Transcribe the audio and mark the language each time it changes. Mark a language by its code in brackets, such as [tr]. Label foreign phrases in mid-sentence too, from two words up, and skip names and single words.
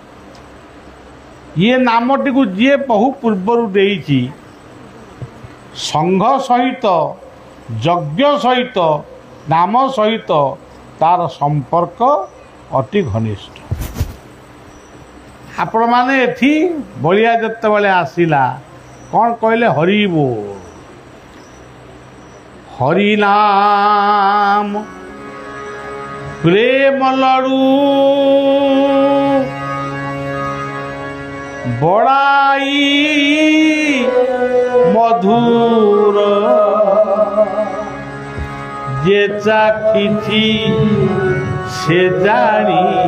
[or] ଇଏ ନାମଟିକୁ ଯିଏ ବହୁ ପୂର୍ବରୁ ଦେଇଛି, ସଂଘ ସହିତ, ଯଜ୍ଞ ସହିତ, ନାମ ସହିତ ତାର ସମ୍ପର୍କ ଅତି ଘନିଷ୍ଠ। ଆପଣମାନେ ଏଠି ବଳିଆ ଯେତେବେଳେ ଆସିଲା କ'ଣ କହିଲେ? ହରି ବୋଲ, ହରି ନାମ ପ୍ରେମ ଲଡୁ ବଡ଼ାଇ ମଧୁର ଯେ ଚାଖିଥି ସେ ଜାଣି